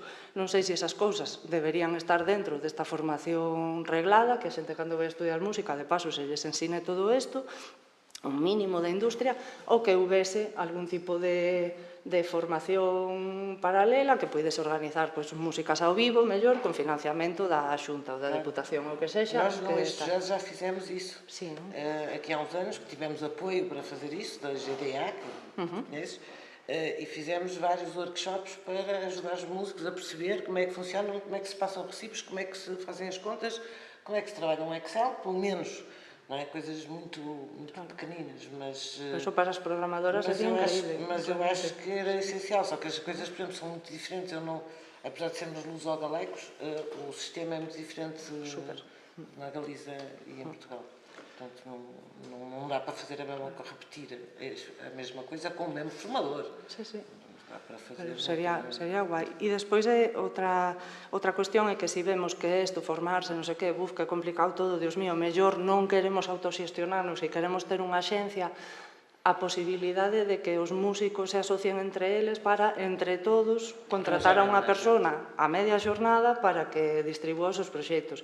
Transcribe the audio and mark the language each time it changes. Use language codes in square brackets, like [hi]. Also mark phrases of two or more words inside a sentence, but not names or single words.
[gl] Non sei se esas cousas deberían estar dentro desta formación reglada, que a xente cando vai a estudiar música, de paso, se lles ensine todo isto, un mínimo da industria, ou que houvese algún tipo de formación paralela que poidese organizar músicas ao vivo, mellor, con financiamento da Xunta ou da Deputación, ou que sexa. [pt] Nós no Eixo já fizemos isso. Aqui há uns anos que tivemos apoio para fazer isso, da GDA, que conheces, e fizemos vários workshops para ajudar os músicos a perceber como é que funcionam, como é que se passam recibos, como é que se fazem as contas, como é que se trabalha um Excel, pelo menos. Não é? Coisas muito pequeninas, mas... Isso para as programadoras é incrível. Mas eu acho que era essencial, só que as coisas, por exemplo, são muito diferentes. Eu não, apesar de sermos luso-galegos, o sistema é muito diferente na Galiza e em Portugal. Portanto, não dá para fazer a mesma coisa, repetir a mesma coisa com o mesmo formador. Sim, sim. [gl] Sería guai. E despois outra cuestión é que se vemos que isto, formarse, non sei que, que é complicado todo, [es] Dios mío, [gl] mellor non queremos autoxestionarnos e queremos ter unha axencia, a posibilidade de que os músicos se asocien entre eles para, entre todos, contratar a unha persona a media xornada para que distribúa os seus proxectos.